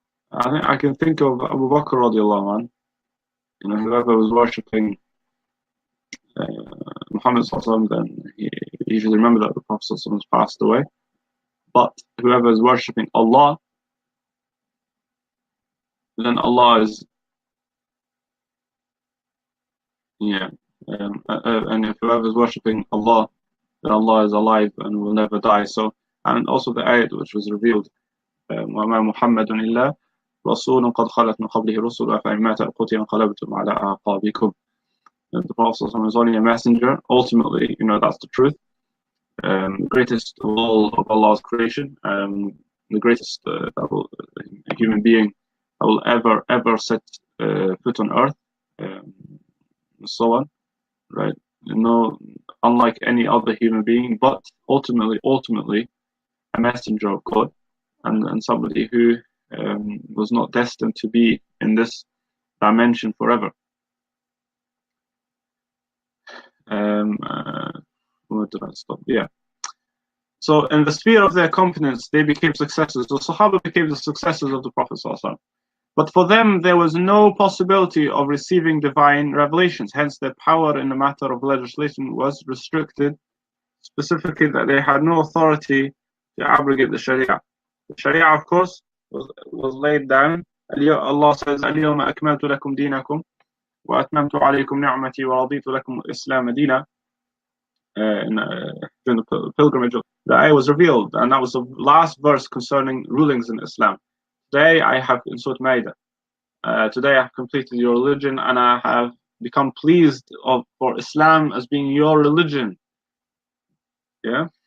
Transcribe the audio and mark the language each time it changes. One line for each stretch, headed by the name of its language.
English: I can think of Abu Bakr radiallahu anh. Whoever was worshipping Muhammad sallallahu alaihi wasallam, then he should remember that the Prophet sallallahu alaihi wasallam has passed away. But whoever is worshipping Allah, then Allah is and if whoever is worshipping Allah, then Allah is alive and will never die. So, and also the ayat which was revealed,
Arabic: وَمَا مُحَمَّدٌ إِلَّا رَسُولٌ قَدْ خَلَتْ مِنْ قَبْلِهِ رُسُلٌ أَفَإِنْ مَاتَ أَوْ قُتِلَ انقلبتم على أعقابكم.
English: The Prophet is only a messenger. Ultimately, that's the truth. Greatest of all of Allah's creation, the greatest human being that will ever set foot on earth, and so on, right? Unlike any other human being, but ultimately a messenger of God, and somebody who was not destined to be in this dimension forever. Where did I stop? Yeah. So in the sphere of their competence, they became successors. The Sahaba became the successors of the Prophet ﷺ. But for them, there was no possibility of receiving divine revelations. Hence, their power in the matter of legislation was restricted, specifically that they had no authority to abrogate the Sharia. The Sharia, of course, was laid down. Allah says,
Arabic: اليوم أكملت لكم دينكم وأتممت عليكم نعمتي ورضيت لكم الإسلام دينا.
English: During the pilgrimage, the ayah was revealed, and that was the last verse concerning rulings in Islam. Today I have, in Surah Ma'idah, today I have completed your religion, and I have become pleased for Islam as being your religion. Yeah.